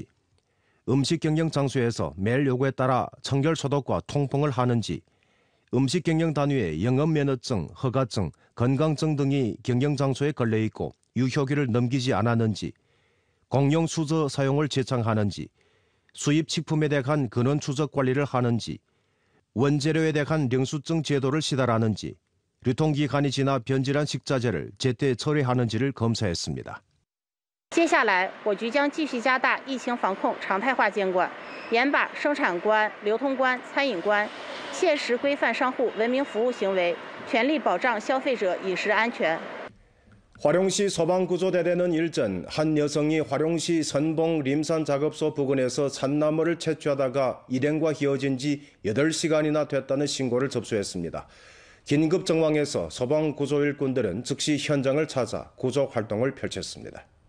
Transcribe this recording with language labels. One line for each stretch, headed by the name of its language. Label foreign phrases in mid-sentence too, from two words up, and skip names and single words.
Korean: 음식 경영 장소에서 매일 요구에 따라 청결 소독과 통풍을 하는지, 음식 경영 단위의 영업 면허증, 허가증, 건강증 등이 경영 장소에 걸려 있고 유효기를 넘기지 않았는지, 공용 수저 사용을 제창하는지, 수입 식품에 대한 근원 추적 관리를 하는지, 원재료에 대한 영수증 제도를 시달하는지, 유통기간이 지나 변질한 식자재를 제때 처리하는지를 검사했습니다.
Chinese: 接下来，我局将继续加大疫情防控常态化监管，严把生产关、流通关、餐饮关，切实规范商户文明服务行为，全力保障消费者饮食安全。
Korean: 화룡시 소방구조대대는 일전 한 여성이 화룡시 선봉 림산 작업소 부근에서 산나무를 채취하다가 일행과 헤어진 지 8시간이나 됐다는 신고를 접수했습니다. 긴급 정황에서 소방구조일꾼들은 즉시 현장을 찾아 구조 활동을 펼쳤습니다.